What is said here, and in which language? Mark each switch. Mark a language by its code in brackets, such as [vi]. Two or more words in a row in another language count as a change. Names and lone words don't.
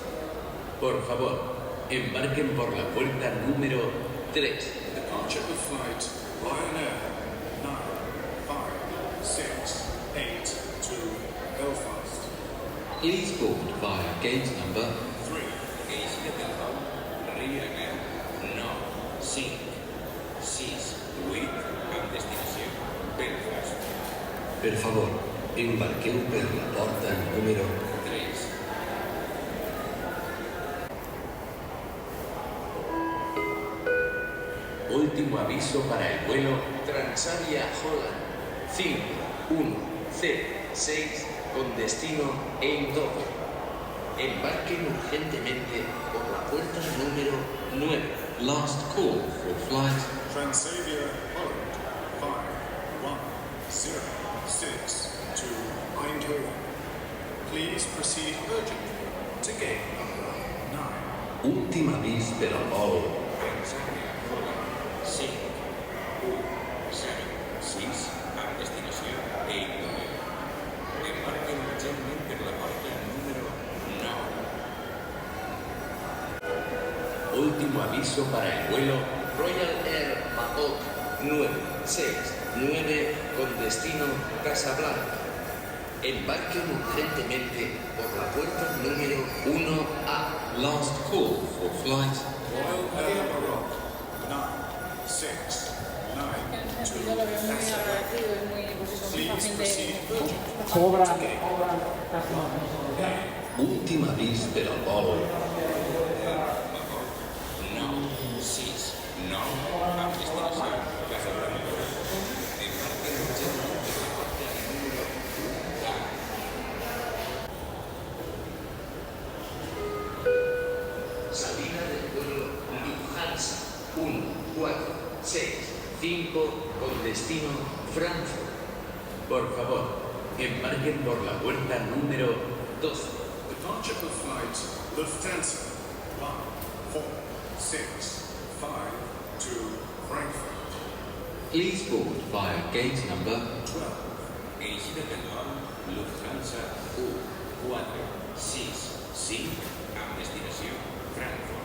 [es] Por favor, embarquen por la puerta número 3. [en] Departure Departure of flight Ryanair 95682 Belfast. Please board via gate number 3. [ca] Eixida del vol Ryanair 956 8 amb destinació Belfast. Per favor, embarqueu per la porta número 3. [es] Último aviso para el vuelo Transavia Holland 5106 con destino Eindhoven. Embarquen urgentemente por la puerta número 9. [en] last call for flight Transavia Holland 51062 Eindhoven. Please proceed urgently to gate number 9. [ca] últim avís per al vol Transavia Holland 5106 amb destinació Eindhoven. Embarquen urgentment per la porta número 9. [es] Último aviso para el vuelo Royal Air Maroc 969 con destino Casablanca. Embarquen urgentemente por la puerta número 1A. [en] last call for flight Royal Air Maroc 9692 [es] Yo lo veo muy [en] Casablanca. [es] agradecido y muy, pues eso, muy [en] Please [es] fácil [en] proceed [es] de... [en] urgently [es] Cobra [en] to gate [es] casi más. [ca] últim avís per al vol 969 amb destinació Casablanca. Embarquen urgentment per la porta número 1A. [es] Salida del vuelo Lufthansa 1465 con destino Frankfurt. Por favor, embarquen por la puerta número 12. [en] Departure of flight Lufthansa 14652 Frankfurt. please board via gate number 12. [ca] Eixida del vol Lufthansa 1465 amb destinació Frankfurt.